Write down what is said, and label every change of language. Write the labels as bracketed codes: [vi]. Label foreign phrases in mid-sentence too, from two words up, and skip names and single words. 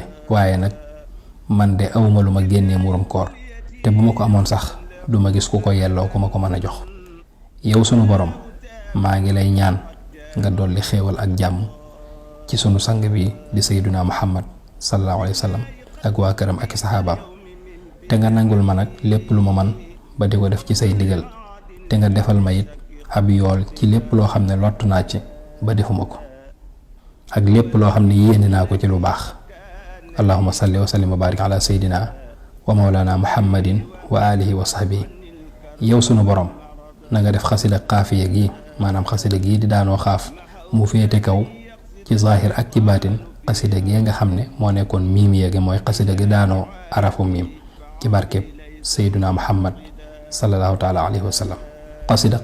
[wo] waaye nag man de awma lu ma génnee murum koor te bu ma ko amoon sax duma gis ku ko yelloo ku ma ko mën a jox yow sunu borom maa ngi lay ñaan nga dolli xéewal ak jàmm ci sunu sang bi di [ar] سيدنا محمد صلى الله عليه وسلم [wo] ak waa këram ak saxaabaam te nga nangul ma nag lépp lu ma man ba di ko def ci say ndigal te nga defal ma it ab yool ci lépp loo xam ne lott naa ci ba defuma ko ak lépp loo xam ne yéene naa ko ci lu baax [ar] اللهم صل وسلم وبارك على سيدنا ومولانا محمد وآله وصحبه [wo] yow sunu borom na nga def xasida xaafiya gi maanaam xasida gi di daanoo xaaf mu féete kaw ci zahir ak ci baatin xasida gi nga xam ne moo nekkoon miim yeegi mooy xasida gi daanoo arafu miim ci barkeb [ar] سيدنا محمد صلى الله تعالى عليه وسلم [wo] xasida